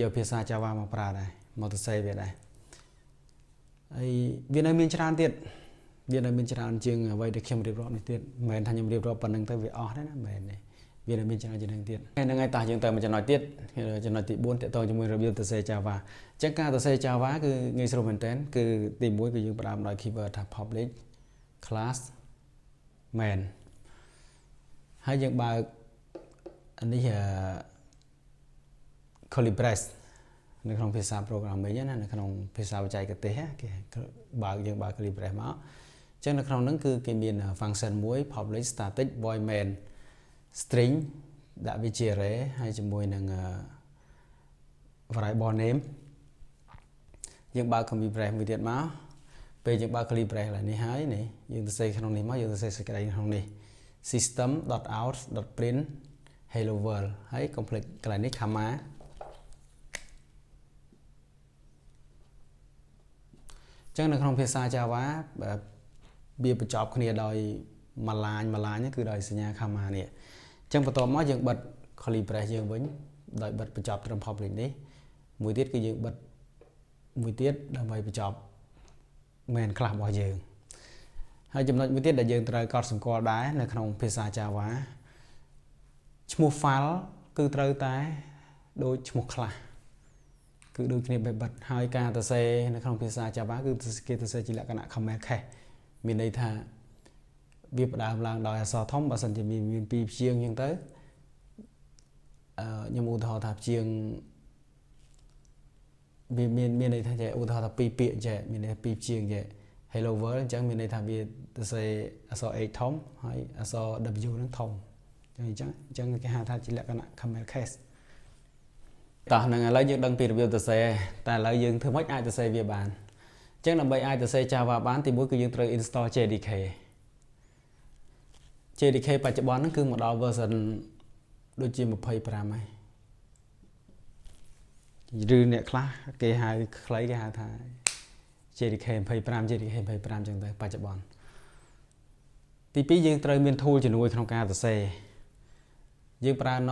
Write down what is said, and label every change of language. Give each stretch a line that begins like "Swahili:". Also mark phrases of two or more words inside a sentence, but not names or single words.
Khmer: យកភាសា Java មកប្រើដែរមកទៅសេវាដែរហើយវានៅមានច្រើនទៀតវានៅមានច្រើនជាងអ្វីដែលខ្ញុំរៀបរាប់នេះទៀតមិនមែនថាខ្ញុំរៀបរាប់ប៉ុណ្្នឹងទៅវាអស់ទេណាមិនមែនទេវានៅមានច្រើនជាងនឹងទៀតហើយហ្នឹងហើយតោះយើងទៅមួយចំណុចទៀតចំណុចទី4តកតងជាមួយរបៀបសរសេរ Java អញ្ចឹងការសរសេរ Java គឺងាយស្រួលមែនទែនគឺទី1គឺយើងផ្ដើមដោយ keyword ថា
English: public class main
Khmer: ហើយយើងបើកនេះ
English: curly brace
Khmer: នៅក្នុងភាសា programming ណានៅក្នុងភាសាបច្ចេកទេសគេបើកយើងបើក
English: curly brace
Khmer: មកចឹងនៅក្នុងហ្នឹងគឺគេមាន function មួយ
English: public static void main string
Khmer: ដាក់វាជា array ហើយជាមួយនឹង
English: variable name
Khmer: យើងបើក
English: curly brace
Khmer: មួយទៀតមកពេលយើងបើក
English: curly brace
Khmer: ឡើយនេះហើយនេះយើងទៅសេក្នុងនេះមកយើងទៅសេសេចក្តីក្នុងនេះ
English: system.out.print hello world
Khmer: ហើយ complete កន្លែងនេះ comma ចឹងនៅក្នុងភាសា Java វាបញ្ចប់គ្នាដោយមួយឡាញហ្នឹងគឺដោយសញ្ញា comma នេះចឹងបន្ទាប់មកយើងបិទ
English: curly brace
Khmer: យើងវិញដោយបិទបញ្ចប់ត្រឹម public នេះមួយទៀតគឺយើងបិទមួយទៀតដើម្បីបញ្ចប់
English: main class
Khmer: របស់យើងហើយចំណុចមួយទៀតដែលយើងត្រូវកត់សម្គាល់ដែរនៅក្នុងភាសា Java ឈ្មោះ file គឺត្រូវតែដូចឈ្មោះ class គឺដូចគ្នាបែបបិទហើយការសរសេរនៅក្នុងភាសា Java គឺគេសរសេរជាលក្ខណៈ
English: camel case
Khmer: មានន័យថាវាផ្ដើមឡើងដោយអក្សរធំបើសិនជាមានពីរព្យាង្គអញ្ចឹងទៅ ខ្ញុំឧទាហរណ៍ថាព្យាង្គវាមានន័យថាចេះឧទាហរណ៍ថាពីរពាក្យចេះមានន័យថាពីរព្យាង្គចេះ
English: hello world
Khmer: អញ្ចឹងមានន័យថាវាសរសេរអក្សរ H ធំហើយអក្សរ W ហ្នឹងធំអញ្ចឹងគេហៅថាជាលក្ខណៈ
English: camel case
Khmer: តោះហ្នឹងឥឡូវយើងដឹងពីរបៀបសរសេរតែឥឡូវយើងធ្វើម៉េចអាចសរសេរវាបានអញ្ចឹងដើម្បីអាចសរសេរ Java បានទីមួយគឺយើងត្រូវ
English: install JDK
Khmer: JDK បច្ចុប្បន្នហ្នឹងគឺមកដល់ version ដូចជា25ហើយឬអ្នកខ្លះគេហៅខ្លីគេហៅថា JDK 25 JDK 25ចឹងទៅបច្ចុប្បន្នទី2យើងត្រូវមាន tool ជំនួយក្នុងការសរសេរយើងប្រើ